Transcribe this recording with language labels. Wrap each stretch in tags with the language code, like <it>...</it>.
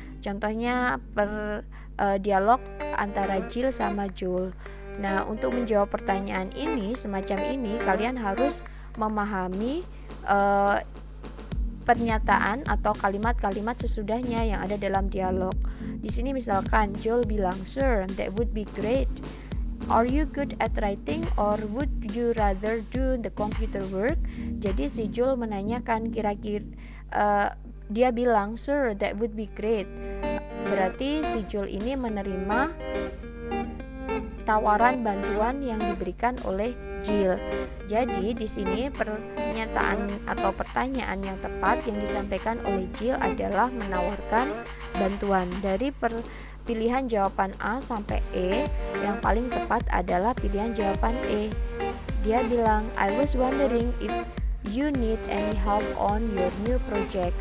<id>Contohnya dialog antara Jill sama Joel. Nah, untuk menjawab pertanyaan ini semacam ini kalian harus memahami pernyataan atau kalimat-kalimat sesudahnya yang ada dalam dialog. Di sini misalkan Joel bilang,</id> <en>"Sir, that would be great. Are you good at writing or would you rather do the computer work?"</en> <id>Jadi si Joel menanyakan kira-kira dia bilang,</id> <en>"Sir, that would be great."</en> <id>Berarti si Joel ini menerima tawaran bantuan yang diberikan oleh Jill. Jadi di sini pernyataan atau pertanyaan yang tepat yang disampaikan oleh Jill adalah menawarkan bantuan. Dari pilihan jawaban A sampai E, yang paling tepat adalah pilihan jawaban E. Dia bilang,</id> <en>"I was wondering if you need any help on your new project."</en>